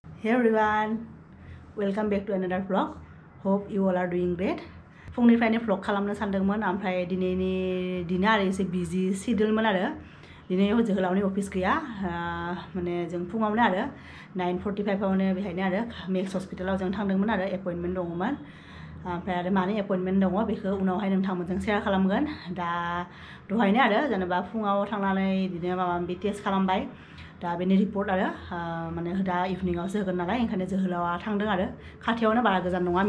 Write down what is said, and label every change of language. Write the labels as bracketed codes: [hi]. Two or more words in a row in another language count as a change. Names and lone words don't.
[en] Hey everyone, welcome back to another vlog. Hope you all are doing great. [brx] फुंनिफ्रायनो vlog खालामनो सानदोंमोन ओमफ्राय दिनैनि दिना आरो एसे बिजि सिडुलमोन आरो दिनै जोहोलावनि अफिस गैया माने जों फुङावनो आरो 9:45 आवनो बेहायनो आरो मेक्स हस्पिटालाव जों थांदोंमोन आरो एपॉइंटमेन्ट दङमोन ओमफ्राय आरो मानि एपॉइंटमेन्ट दङ बेखौ उनावहाय नोंथांमोनजों शेयार खालामगोन दा दहायनो आरो जेनेबा फुङाव थांनानै बिदिनो माबा माबि टेस्ट खालामबाय दा बेनि रिपर्ट आरो माने दा इभिनिंआवसो होगोन नालाय ओंखायनो जोहोलावा थांदों आरो खाथियावनो बारा गोजान नङा